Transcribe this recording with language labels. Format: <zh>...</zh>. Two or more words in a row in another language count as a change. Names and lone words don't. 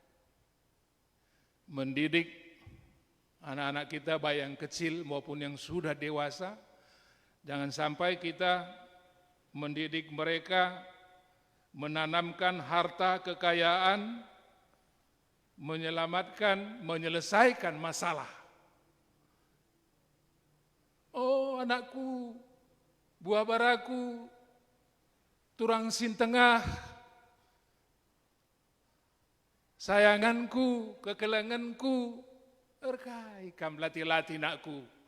<id>Mendidik anak-anak kita, baik yang kecil maupun yang sudah dewasa, jangan sampai kita mendidik mereka, menanamkan harta kekayaan, menyelesaikan masalah.</id> <btx>Oh anakku, buah baraku, turang sin tengah, sayanganku, kekelanganku, erkai kam lati-lati nakku.</btx>